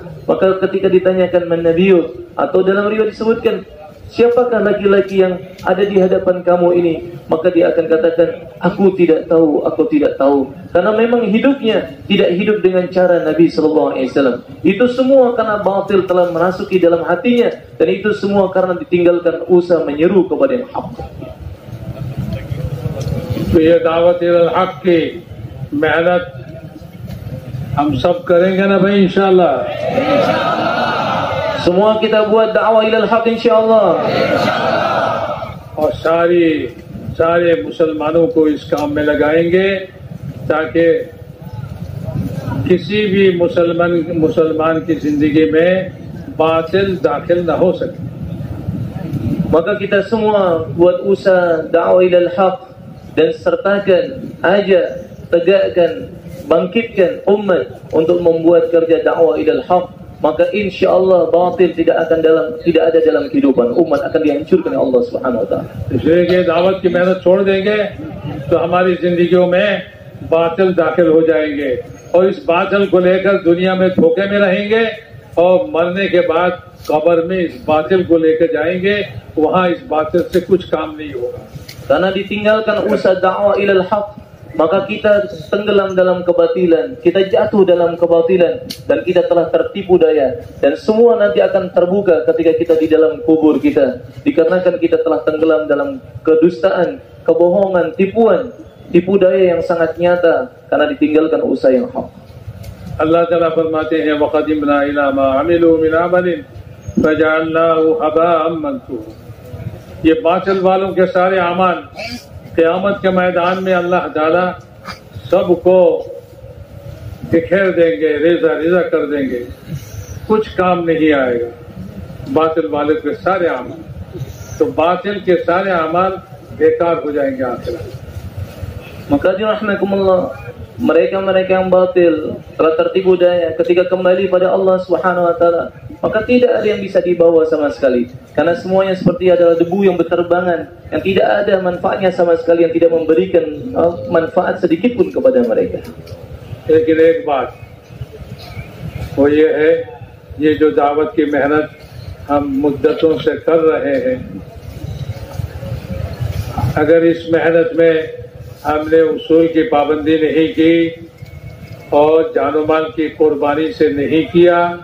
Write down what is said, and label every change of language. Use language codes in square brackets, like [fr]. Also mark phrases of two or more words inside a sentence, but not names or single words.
[id] Maka ketika ditanyakan [ar] من نبيك, [id] atau dalam riwayat disebutkan, siapakah laki-laki yang ada di hadapan kamu ini? Maka dia akan katakan, aku tidak tahu, aku tidak tahu. Karena memang hidupnya tidak hidup dengan cara Nabi SAW. Itu semua karena batil telah merasuki dalam hatinya. Dan itu semua karena ditinggalkan usaha menyeru kepada yang hak. [hi] ये दावत [ar] إلى الحق [hi] की मेहनत हम सब करेंगे ना भाई, इंशाअल्लाह. [id] Semua kita buat dakwah [ar] إلى الحق [id] insyaallah. [hi] और सारे मुसलमानों को इस काम में लगाएंगे ताकि किसी भी मुसलमान की जिंदगी में बातिल दाखिल न हो सके. [id] Maka kita semua buat usaha dakwah [ar] إلى الحق [id] dan sertakan, ajak, tegakkan, bangkitkan umat untuk membuat kerja dakwah [ar] إلى الحق. [id] Maka insya-Allah batil tidak ada dalam kehidupan umat, akan dihancurkan oleh [ar] الله سبحانه وتعالى. [hi] इसलिए कि दावत की मेहनत छोड़ देंगे तो हमारी जिंदगियों में बातिल दाखिल हो जाएंगे और इस बातिल को लेकर दुनिया में धोखे में रहेंगे और मरने के बाद कब्र में इस बातिल को लेकर जाएंगे, वहाँ इस बातिल से कुछ काम नहीं होगा. [id] Karena ditinggalkan usaha dakwah [ar] إلى الحق, [id] maka kita tenggelam dalam kebatilan, kita jatuh dalam kebatilan, dan kita telah tertipu daya. Dan semua nanti akan terbuka ketika kita di dalam kubur kita, dikarenakan kita telah tenggelam dalam kedustaan, kebohongan, tipu daya yang sangat nyata karena ditinggalkan usaha yang hak. [ar] الله تعالى [hi] फरमाते हैं [ar] وقدمنا إلى ما عملوا من عمل فجعلناه هباء منثورا. [hi] ये बातिल वालों के सारे अमाल क़यामत के मैदान में अल्लाह ताला सबको बिखेर देंगे, रेज़ा कर देंगे, कुछ काम नहीं आएगा बातिल वालों के सारे अमाल. तो बातिल के सारे अमाल बेकार हो जाएंगे आखिरत. [id] Maka rahmatullah, mereka yang batil telah tertipu daya ketika kembali pada [ar] الله سبحانه وتعالى, [id] maka tidak ada yang bisa dibawa sama sekali, karena semuanya seperti adalah debu yang berterbangan, yang tidak ada manfaatnya sama sekali, yang tidak memberikan manfaat sedikit pun kepada mereka. [hi] लेकिन एक बात वो ये है, ये जो दावत की मेहनत हम मुद्दतों से कर रहे हैं, अगर इस मेहनत में हमने उसूल की पाबंदी नहीं की और जानो माल की कुर्बानी से नहीं किया,